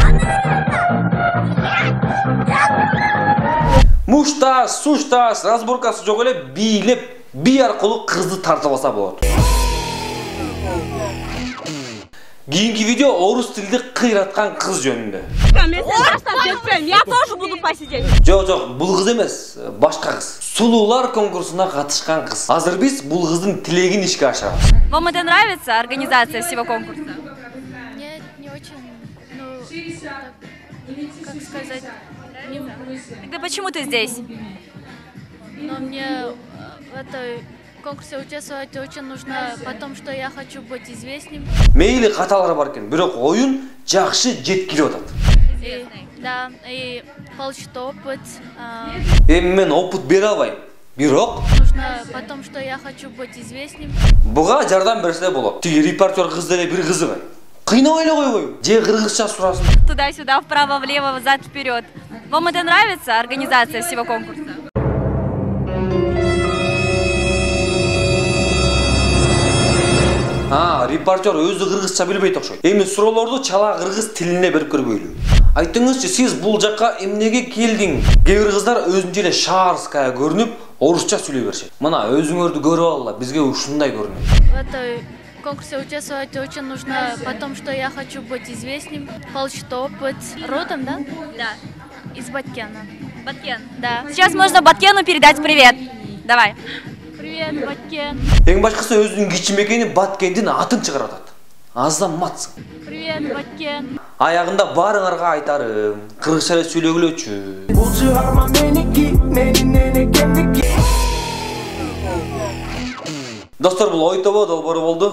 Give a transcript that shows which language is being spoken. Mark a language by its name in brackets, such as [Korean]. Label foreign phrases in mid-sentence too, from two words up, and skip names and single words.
[Kyrgyz] Муштас, суштас, разборкасы жок эле бийлеп, бий аркылуу кызды тартып алса болот. Кийинки видео орус тилди кыйраткан кыз жөнүндө. [Russian] Я тоже буду посидеть. [Kyrgyz] Жок, бул кыз эмес, башка кыз. Сулуулар конкурсуна катышкан кыз. Азыр биз бул кыздын тилегин ишке ашырабыз. [Russian] Вам это нравится, организация всего конкурса? Нет, не очень. Ну, как сказать, Тогда почему ты здесь? но мне в этой конкурсе участвовать очень нужно, потому что я хочу быть известным. [Kyrgyz] Мейли каталар бар экен, бирок оюн жакшы жеткирип атат. [Russian] Да, и получить опыт. [Kyrgyz] Мен опыт бере албайм. Бирок [Russian] Нужно, потому что я хочу быть известным. [Kyrgyz] буга жардам берсе болот. Тиги репортер кыз деле бир кызыгы. Кыйнабай эле койбойбу. Же кыргызча сурасын. [Russian] Туда-сюда, вправо-влево, взад-вперед. Вам это нравится, организация всего конкурса? [Kyrgyz] Репортер өзү кыргызча билбейт окшойт. Эми суроолорду чала кыргыз тилине берип көрбөйлү. Айтыңызчы, сиз бул жакка эмнеге келдиң? Кээ бир кыздар өзүнчө эле шаарская көрүнүп, орусча сүйлөй беришет. Мына өзүңөрдү көрүп алла, бизге ушундай көрүнөт. В этой конкурсе участвовать очень нужно, потому что я хочу быть известным, получить опыт. [Russian] Родом, да? Да. Из Баткена. Баткен? Да. Сейчас можно Баткену передать привет. Давай. Привет, Баткен. [Kyrgyz] Эң башкысы өзүнүн кичимекени Баткендин атын чыгарып атат. Азаматсың. [Russian] Привет, Баткен. [Kyrgyz] Аягында баарыңарга айтарым, кыргызча эле сүйлөгүлөчү. Бул чыгарма меники, кемдики. Достор, бул ой тобо долбоору болду.